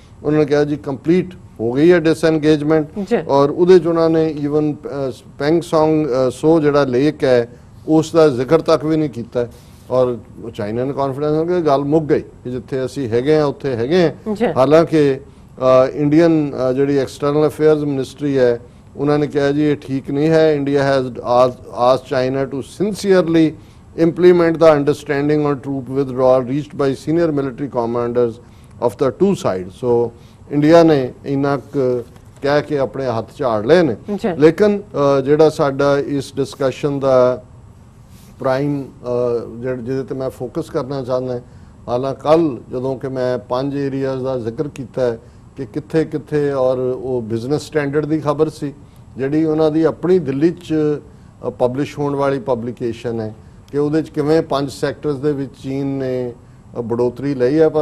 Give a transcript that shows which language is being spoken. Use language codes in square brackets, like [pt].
[pa] ਉਹਨਾਂ ਨੇ ਕਿਹਾ ਜੀ ਕੰਪਲੀਟ ਹੋ ਗਈ ਹੈ ਡਿਸਐਂਗੇਜਮੈਂਟ। ਔਰ ਉਹਦੇ 'ਚ ਉਹਨਾਂ ਨੇ ਈਵਨ ਪੈਂਗਸੌਂਗ ਸੋ ਜਿਹੜਾ ਲੇਕ ਹੈ ਉਸ ਦਾ ਜ਼ਿਕਰ ਤੱਕ ਵੀ ਨਹੀਂ ਕੀਤਾ। ਔਰ ਚਾਈਨਾ ਨੇ ਕੌਨਫੀਡੈਂਸ ਕਿ ਗੱਲ ਮੁੱਕ ਗਈ ਕਿ ਜਿੱਥੇ ਅਸੀਂ ਹੈਗੇ ਹਾਂ ਉੱਥੇ ਹੈਗੇ ਹਾਂ। ਹਾਲਾਂਕਿ ਇੰਡੀਅਨ ਜਿਹੜੀ ਐਕਸਟਰਨਲ ਅਫੇਅਰਸ ਮਿਨਿਸਟਰੀ ਹੈ ਉਹਨਾਂ ਨੇ ਕਿਹਾ ਜੀ ਇਹ ਠੀਕ ਨਹੀਂ ਹੈ। [en] India has asked China to sincerely implement the understanding on troop withdrawal reached by senior military commanders of the two sides. [pa] So India ने इन्ना कह के अपने हथ झाड़ लए ने, लेकिन ਜਿਹੜਾ ਸਾਡਾ ਇਸ ਡਿਸਕਸ਼ਨ ਦਾ ਪ੍ਰਾਈਮ ਜਿਹਦੇ ਤੇ ਮੈਂ ਫੋਕਸ ਕਰਨਾ ਚਾਹੁੰਦਾ, ਹਾਲਾਂਕਿ ਕੱਲ ਜਦੋਂ ਕਿ ਮੈਂ 5 ਏਰੀਆਜ਼ ਦਾ ਜ਼ਿਕਰ ਕੀਤਾ ਕਿ ਕਿੱਥੇ ਕਿੱਥੇ, ਔਰ ਉਹ ਬਿਜ਼ਨਸ ਸਟੈਂਡਰਡ ਦੀ ਖਬਰ ਸੀ ਜਿਹੜੀ ਉਹਨਾਂ ਦੀ ਆਪਣੀ ਦਿੱਲੀ 'ਚ ਪਬਲਿਸ਼ ਹੋਣ ਵਾਲੀ ਪਬਲੀਕੇਸ਼ਨ ਹੈ ਕਿ ਉਹਦੇ 'ਚ ਕਿਵੇਂ 5 ਸੈਕਟਰਸ ਦੇ ਵਿੱਚ ਚੀਨ ਨੇ ਬੜੋਤਰੀ ਲਈ ਹੈ।